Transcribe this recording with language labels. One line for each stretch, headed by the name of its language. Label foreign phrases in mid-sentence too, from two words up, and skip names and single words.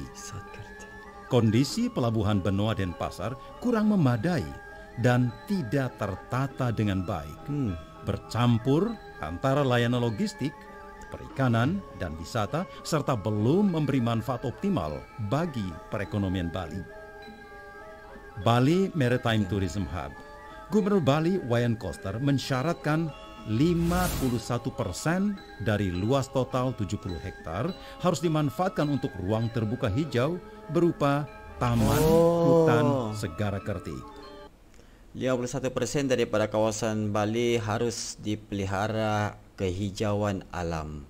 Indonesian: Kondisi pelabuhan benua Denpasar kurang memadai dan tidak tertata dengan baik. Bercampur antara layanan logistik, perikanan, dan wisata, serta belum memberi manfaat optimal bagi perekonomian Bali. Bali Maritime Tourism Hub. Gubernur Bali Wayan Koster mensyaratkan 51% dari luas total 70 hektar harus dimanfaatkan untuk ruang terbuka hijau berupa taman hutan Segara Kerti.
Malay: 51% daripada kawasan Bali harus dipelihara kehijauan alam.